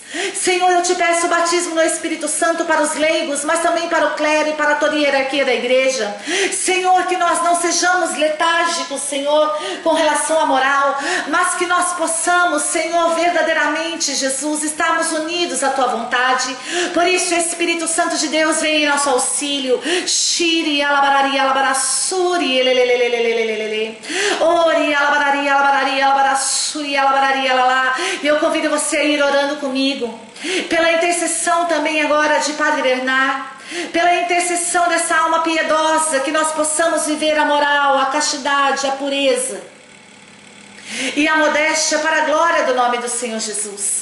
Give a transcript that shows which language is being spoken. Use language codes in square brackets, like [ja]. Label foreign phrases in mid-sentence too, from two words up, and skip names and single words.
[pt] Senhor, eu te peço o batismo no Espírito Santo para os leigos, mas também para o clero e para toda a hierarquia da igreja. Senhor, que nós não sejamos letárgicos, Senhor, com relação à moral, mas que nós possamos, Senhor, verdadeiramente, Jesus, estarmos unidos à tua vontade. Por isso, Espírito Santo de Deus, vem em nosso auxílio. Shiri alabarari alabarassuri elelelelelelelele. Ori alabarari alabarari alabarassuri alabarari alalá. E eu convido você a ir orando comigo, pela intercessão também agora de Padre Bernard, pela intercessão dessa alma piedosa, que nós possamos viver a moral, a castidade, a pureza e a modéstia para a glória do nome do Senhor Jesus.